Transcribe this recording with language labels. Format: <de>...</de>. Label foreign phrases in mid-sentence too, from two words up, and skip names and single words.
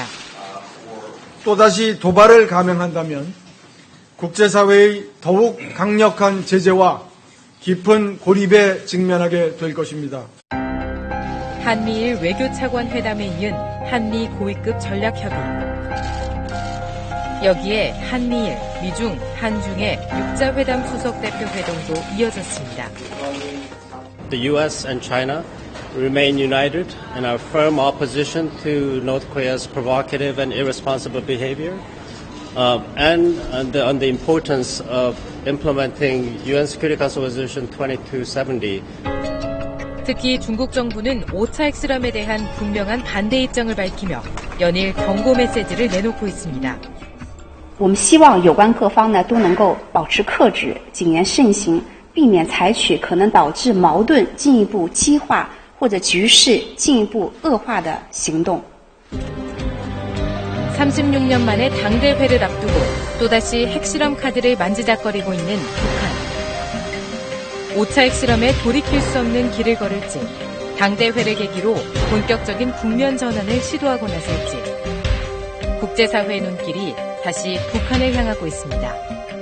<ko>또다시 도발을 감행한다면 국제사회의 더욱 강력한 제재와 깊은 고립에 직면하게 될 것입니다. 한미일 외교차관 회담에 이은 한미 고위급 전략협의. 여기에 한미일, 미중, 한중의 육자회담 수석대표 회동도 이어졌습니다.</ko> <en>The U.S. and China remain united in our firm opposition to North Korea's provocative and irresponsible behavior, and on the importance of implementing UN Security Council Resolution 2270.</en> <ko>특히 중국 정부는 5차 핵실험에 대한 분명한 반대 입장을 밝히며 연일 경고 메시지를 내놓고 있습니다.</ko> <zh>我们希望有关各方呢都能够保持克制，谨言慎行，避免采取可能导致矛盾进一步激化或者局势进一步恶化的行动。</zh> <ko>36년 만에 당대회를 앞두고 또다시 핵실험 카드를 만지작거리고 있는 북한. 5차 핵실험에 돌이킬 수 없는 길을 걸을지, 당대회를 계기로 본격적인 국면 전환을 시도하고 나설지, 국제사회의 눈길이 다시 북한을 향하고 있습니다.</ko>